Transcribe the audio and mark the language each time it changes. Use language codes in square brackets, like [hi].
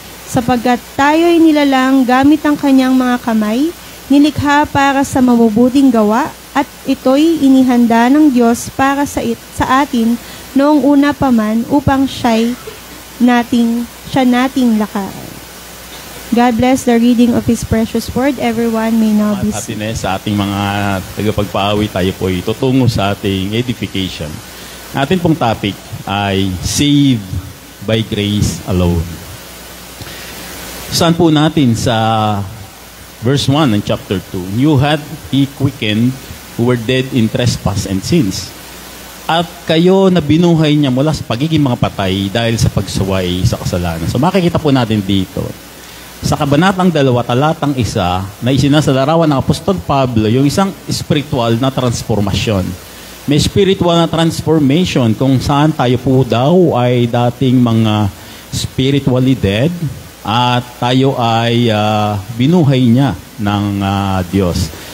[tl] Sapagkat tayo'y nilalang gamit ang kanyang mga kamay, nilikha para sa mabubuting gawa, at ito'y inihanda ng Diyos para sa atin noong una pa man upang siya nating lakaran. [en] God bless the reading of His precious word. Everyone may now be seated. [tl] Sa ating mga tagapagpaawi, tayo po tutungo sa ating edification. Ating pong topic ay Saved by Grace Alone. Saan po natin sa verse 1 ng chapter 2? [en] You had He quickened who were dead in trespass and sins. [tl] At kayo na binuhay niya mula sa pagiging mga patay dahil sa pagsuway sa kasalanan. So makikita po natin dito sa kabanatang 2, talatang 1, na isinasalarawan ng Apostol Pablo yung isang spiritual na transformasyon. May spiritual na transformation kung saan tayo po daw ay dating mga spiritually dead at tayo ay binuhay niya ng Diyos.